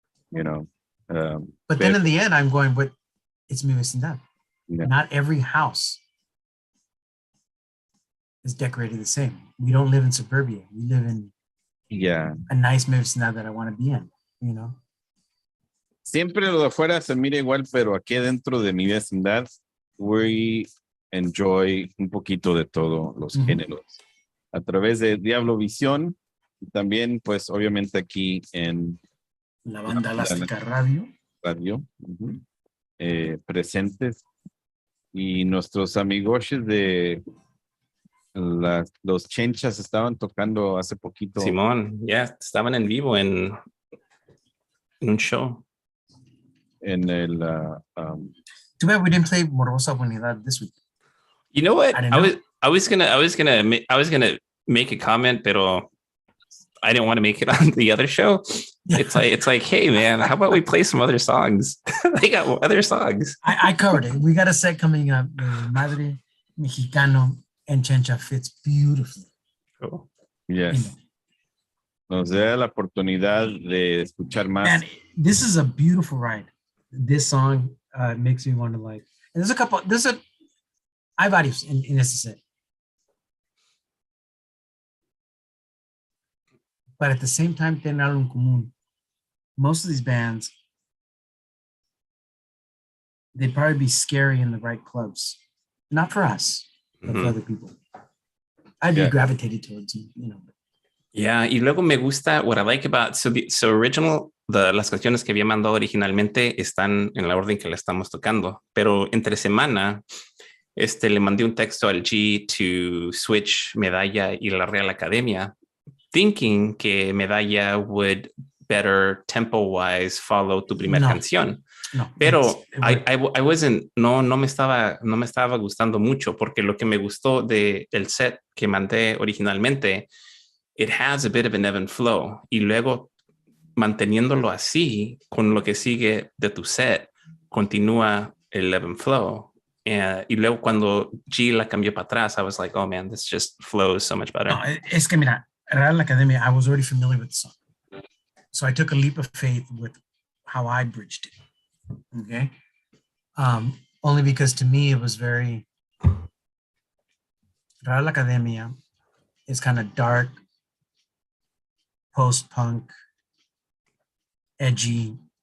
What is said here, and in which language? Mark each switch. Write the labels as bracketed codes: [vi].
[en] You know. But then in the end, I'm going, but it's mi vecindad. Yeah. Not every house is decorated the same. We don't live in suburbia. We live in a nice mi vecindad that I want to be in, you know. [es] Siempre lo de afuera se mira igual, pero aquí dentro de mi vecindad, [en] we enjoy [es] un poquito de todo los géneros. A través de DiavloVision, y también, pues, obviamente aquí en la banda elástica radio. Presentes. Y nuestros amigos de los Chenchas estaban tocando hace poquito. Simón, estaban en vivo en un show. En el [en] Too bad we didn't play Morbosa Unidad this week. You know what? I was gonna make a comment, [es] pero [en] I didn't want to make it on the other show. It's like, hey man, how about we play some other songs? They got other songs. I covered it. We got a set coming up. Madre Mexicano and Chencha fits beautifully. Cool. Yes. [es] Nos da la oportunidad de escuchar más. [en] And this is a beautiful ride. This song makes me want to like. [es] And hay varios en este set. [en] But at the same time, [es] tienen algo en común. [en] Most of these bands, they'd probably be scary in the right clubs. Not for us, but for other people. I'd be gravitated towards them, you know. [es] Yeah, y luego me gusta, [en] what I like about, so original, [es] las canciones que había mandado originalmente están en la orden que le estamos tocando, pero entre semana, le mandé un texto al G [en] to switch Medalla [es] y la Real Academia, [en] thinking [es] que Medalla [en] would better tempo-wise follow [es] tu primera canción. No, pero [en] I wasn't, [es] no me estaba gustando mucho, porque lo que me gustó del set que mandé originalmente, [en] it has a bit of an ebb and flow, [es] y luego manteniéndolo así, con lo que sigue de tu set, continúa el [en] ebb and flow. [es] Y luego cuando G la cambió para atrás, [en] I was like, oh man, this just flows so much better. [es] No, es que mira, [en] Real Academia, I was already familiar with the song. So I took a leap of faith with how I bridged it. Okay. Only because to me it was very, Real Academia is kind of dark, post-punk, edgy.